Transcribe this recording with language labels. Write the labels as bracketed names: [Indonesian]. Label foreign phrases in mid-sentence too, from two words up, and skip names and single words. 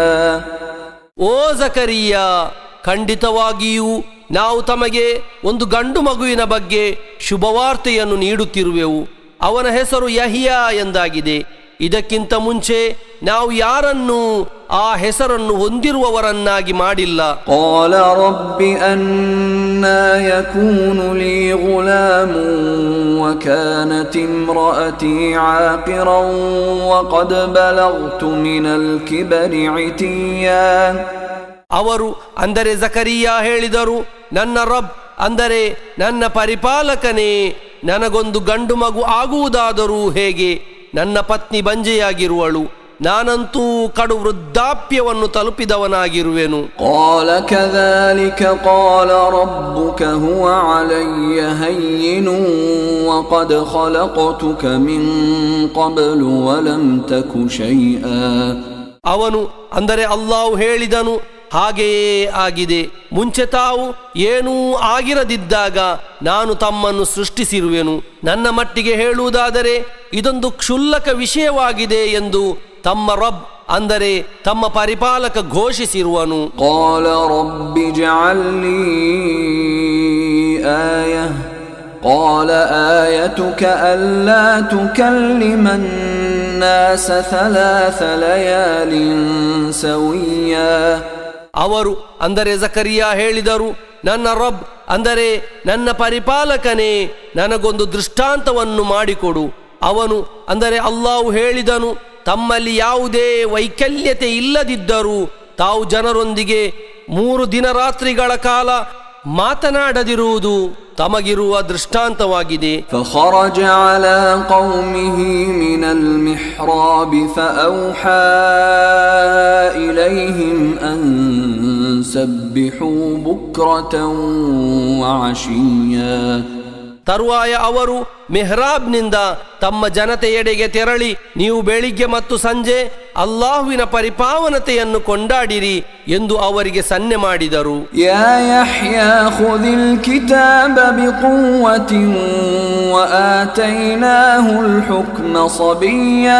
[Kannada] ಓ ಜಕರಿಯಾ, ಖಂಡಿತವಾಗಿಯೂ ನಾವು ತಮಗೆ ಒಂದು ಗಂಡು ಮಗುವಿನ ಬಗ್ಗೆ ಶುಭವಾರ್ತೆಯನ್ನು ನೀಡುತ್ತಿರುವೆವು. ಅವನ ಹೆಸರು ಯಹಿಯಾ ಎಂದಾಗಿದೆ. ಇದಕ್ಕಿಂತ ಮುಂಚೆ ನಾವು ಯಾರನ್ನೂ ಆ ಹೆಸರನ್ನು ಹೊಂದಿರುವವರನ್ನಾಗಿ ಮಾಡಿಲ್ಲ. [Arabic] قال رب أنى يكون لي غلام وكانت امرأتي عاقرا وقد بلغت من الكبر عتيا. [Kannada] ಅವರು ಅಂದರೆ ಜಕರಿಯಾ ಹೇಳಿದರು, ನನ್ನ ರಬ್ ಅಂದರೆ ನನ್ನ ಪರಿಪಾಲಕನೇ, ನನಗೊಂದು ಗಂಡು ಮಗು ಆಗುವುದಾದರೂ ಹೇಗೆ? ನನ್ನ ಪತ್ನಿ ಬಂಜೆಯಾಗಿರುವಳು, ನಾನಂತೂ ಕಡು ವೃದ್ಧಾಪ್ಯವನ್ನು ತಲುಪಿದವನಾಗಿರುವೆನು. [Arabic] قال كذلك قال ربك هو علي هين وقد خلقتك من قبل ولم تك شيئا. [Kannada] ಅವನು ಅಂದರೆ ಅಲ್ಲಾಹು ಹೇಳಿದನು, ಹಾಗೆಯೇ ಆಗಿದೆ. ಮುಂಚೆ ತಾವು ಏನೂ ಆಗಿರದಿದ್ದಾಗ ನಾನು ತಮ್ಮನ್ನು ಸೃಷ್ಟಿಸಿರುವೆನು. ನನ್ನ ಮಟ್ಟಿಗೆ ಹೇಳುವುದಾದರೆ ಇದೊಂದು ಕ್ಷುಲ್ಲಕ ವಿಷಯವಾಗಿದೆ ಎಂದು ತಮ್ಮ ರಬ್ ಅಂದರೆ ತಮ್ಮ ಪರಿಪಾಲಕ ಘೋಷಿಸಿರುವನು. [Arabic] قال رب اجعل لي آية قال آيتك ألا تكلم الناس 3 ليال سويا. [Kannada] ಅವರು ಅಂದರೆ ಜಕರಿಯಾ ಹೇಳಿದರು, ನನ್ನ ರಬ್ ಅಂದರೆ ನನ್ನ ಪರಿಪಾಲಕನೇ, ನನಗೊಂದು ದೃಷ್ಟಾಂತವನ್ನು ಮಾಡಿಕೊಡು. ಅವನು ಅಂದರೆ ಅಲ್ಲಾಹು ಹೇಳಿದನು, ತಮ್ಮಲ್ಲಿ ಯಾವುದೇ ವೈಕಲ್ಯತೆ ಇಲ್ಲದಿದ್ದರೂ ತಾವು ಜನರೊಂದಿಗೆ 3 ದಿನರಾತ್ರಿಗಳ ಕಾಲ ಮಾತನಾಡದಿರುವುದು ತಮಗಿರುವ ದೃಷ್ಟಾಂತವಾಗಿದೆ. فخرج على قومه من المحراب فأوحى إليهم أن سبحوا بكرة وعشيا. ತರುವಾಯ ಅವರು ಮೆಹ್ರಾಬ್ನಿಂದ ತಮ್ಮ ಜನತೆಯೆಡೆಗೆ ತೆರಳಿ, ನೀವು ಬೆಳಿಗ್ಗೆ ಮತ್ತು ಸಂಜೆ ಅಲ್ಲಾಹುವಿನ ಪರಿಪಾವನತೆಯನ್ನು ಕೊಂಡಾಡಿರಿ ಎಂದು ಅವರಿಗೆ ಸನ್ನೆ ಮಾಡಿದರು. [Arabic] يا يحيى خذ الكتاب بقوة وآتيناه الحكم صبيا.